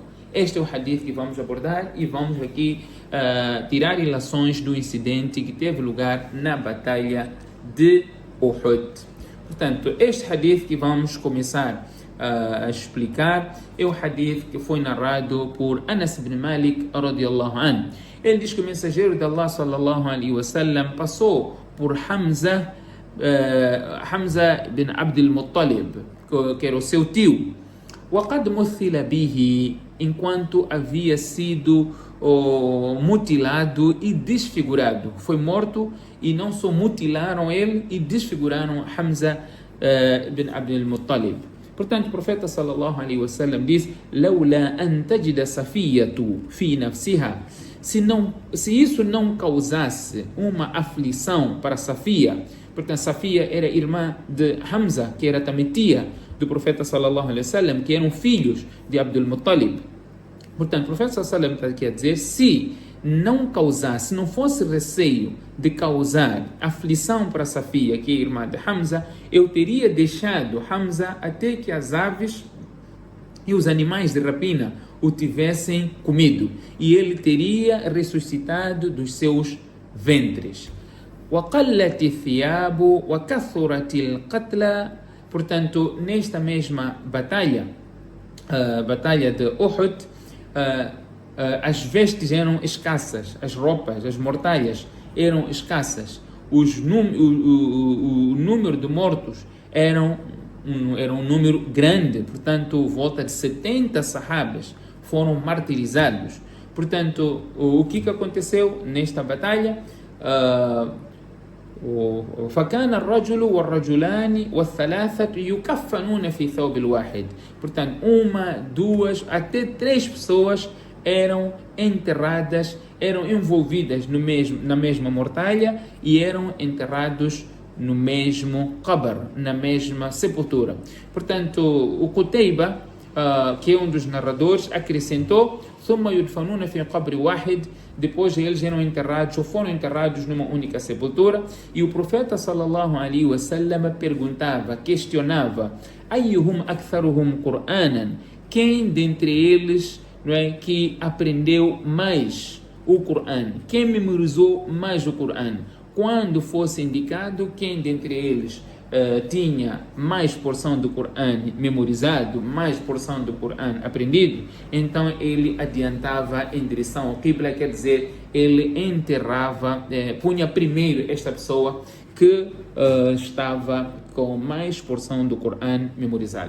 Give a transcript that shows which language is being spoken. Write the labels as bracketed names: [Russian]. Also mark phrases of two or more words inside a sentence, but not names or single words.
[Portuguese] Este é o hadith que vamos abordar e vamos aqui tirar ilações do incidente que teve lugar na batalha de Uhud. Portanto, este hadith que vamos começar a explicar é o hadith que foi narrado por Anas ibn Malik [Arabic] رضي الله عنه. [Portuguese] Ele diz que o mensageiro de Allah [Arabic] صلى الله عليه وسلم [Portuguese] passou por Hamza bin Abdul Muttalib, que era o seu tio, [Arabic] وقد مثل به, [Portuguese] enquanto havia sido mutilado e desfigurado. Foi morto e não só mutilaram ele e desfiguraram Hamza bin Abdul Muttalib. Portanto, o profeta [Arabic] صلى الله عليه وسلم [Portuguese] diz: [Arabic] "لولا أن تجد صفية في نفسها", [Portuguese] se isso não causasse uma aflição para Safia, porque Safia era irmã de Hamza, que era também tia do profeta [Arabic] صلى الله عليه وسلم, [Portuguese] que eram filhos de Abdul Muttalib. Portanto, o profeta [Arabic] صلى الله عليه وسلم [Portuguese] quer dizer, se não fosse receio de causar aflição para Safia, que é irmã de Hamza, eu teria deixado Hamza até que as aves e os animais de rapina o tivessem comido, e ele teria ressuscitado dos seus ventres. [Arabic] وَقَلَّتِ الثِّيَابُ وَكَثُرَتِ الْقَتْلَى. [Portuguese] Portanto, nesta mesma batalha de Uhud, as vestes eram escassas, as roupas, as mortalhas eram escassas, o número de mortos era um número grande, portanto, volta de 70 sahabas foram martirizados. Portanto, o que aconteceu nesta batalha? [Arabic] فكان الرجل والرجلان والثلاثة يكفنون في ثوب الواحد. [Portuguese] Portanto, uma, duas, até três pessoas eram enterradas, eram envolvidas na mesma mortalha e eram enterrados no mesmo qabr, na mesma sepultura. Portanto, o Qutayba, que é um dos narradores, acrescentou: [Arabic] ثم يدفنون في قبر واحد. [Portuguese] Depois eles eram enterrados ou foram enterrados numa única sepultura. E o profeta [Arabic] صلى الله عليه وسلم [Portuguese] perguntava, questionava: [Arabic] أيهم أكثرهم قرآنا, [Portuguese] quem dentre eles, não é, que aprendeu mais o Corão, quem memorizou mais o Corão? Quando fosse indicado quem dentre eles tinha mais porção do Corão memorizado, mais porção do Corão aprendido, então ele adiantava em direção ao Qibla, quer dizer, ele enterrava, punha primeiro esta pessoa que estava com mais porção do Corão memorizado.